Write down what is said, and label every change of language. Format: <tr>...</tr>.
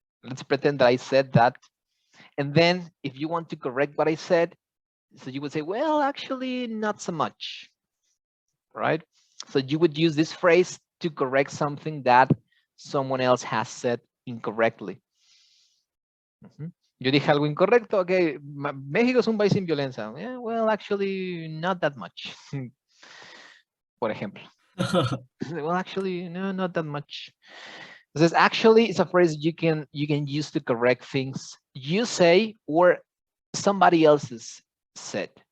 <en>Let's pretend that I said that. And then if you want to correct what I said, so you would say, well, actually, not so much, right? So you would use this phrase to correct something that someone else has said incorrectly.</en> <es>Yo dije algo incorrecto, okay, México es un país sin violencia.</es> <en>Yeah, well, actually, not that much.</en> <es>Por ejemplo.</es> <en>Well, actually, no, not that much. This actually is a phrase you can use to correct things you say or somebody else's said.</en>